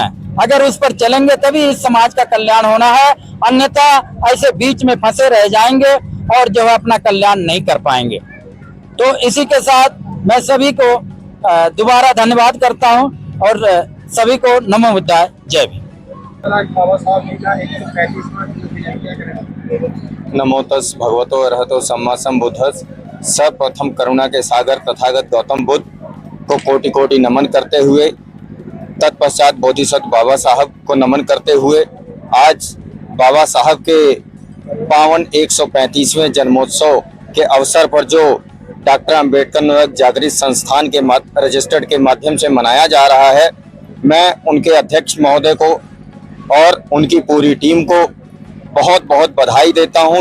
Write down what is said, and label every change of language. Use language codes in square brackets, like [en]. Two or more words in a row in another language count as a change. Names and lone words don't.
[hi] अगर उस पर चलेंगे तभी इस समाज का कल्याण होना है, अन्यथा ऐसे बीच में फंसे रह जाएंगे और जो है अपना कल्याण नहीं कर पाएंगे। तो इसी के साथ मैं सभी को दोबारा धन्यवाद करता हूं और सभी को [pi] नमो बुद्धाय, [hi] जय भीम। आज बाबा साहब जी का 135वां जन्मदिन, क्या करेंगे? [pi] नमो तस् भगवतो अरहतो सम्मा सम्बुद्धस्। [hi] सर्वप्रथम करुणा के सागर तथागत गौतम बुद्ध को कोटि कोटि नमन करते हुए, तत्पश्चात बोधिसत्व बाबा साहब को नमन करते हुए, आज बाबा साहब के पावन 135वें जन्मोत्सव के अवसर पर जो डॉक्टर अंबेडकर नवयुग जागृत संस्थान के रजिस्टर्ड के माध्यम से मनाया जा रहा है, मैं उनके अध्यक्ष महोदय को और उनकी पूरी टीम को बहुत बहुत बधाई देता हूं।